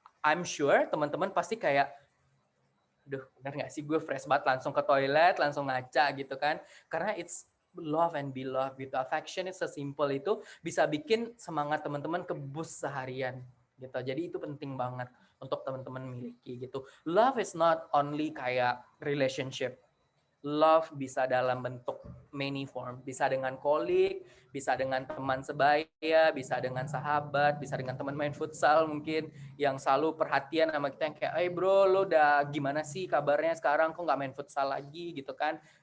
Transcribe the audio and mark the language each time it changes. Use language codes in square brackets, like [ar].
[en] I'm sure [id] teman-teman pasti kayak, duh benar nggak sih gue fresh banget, langsung ke toilet, langsung ngaca gitu kan, karena [en] it's love and be love [id] gitu. Affection itu sesimpel itu bisa bikin semangat teman-teman kebus seharian gitu. Jadi itu penting banget untuk teman-teman miliki gitu. [en] Love is not only [id] kayak [en] relationship. [id] Love bisa dalam bentuk [en] many form, [id] bisa dengan kolik, bisa dengan teman sebaya, bisa dengan sahabat, bisa dengan teman main futsal mungkin yang selalu perhatian sama kita, yang kayak, bro, lo udah gimana sih kabarnya sekarang, kok nggak main futsal lagi gitu kan.